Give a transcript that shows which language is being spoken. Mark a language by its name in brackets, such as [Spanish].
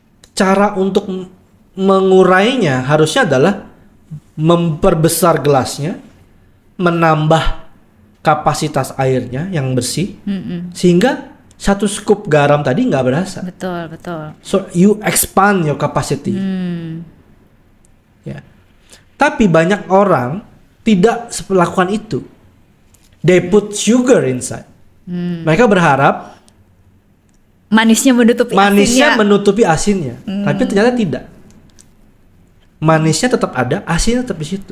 [Indonesian] Cara untuk mengurainya harusnya adalah memperbesar gelasnya, menambah kapasitas airnya yang bersih, sehingga 1 scoop garam tadi nggak berasa. Betul. [English] So you expand your capacity. [Indonesian] Ya. Tapi banyak orang tidak melakukan itu. [English] They put sugar inside. [Indonesian] Mereka berharap manisnya menutupi asinnya. Tapi ternyata tidak. Manisnya tetap ada, asinnya tetap di situ.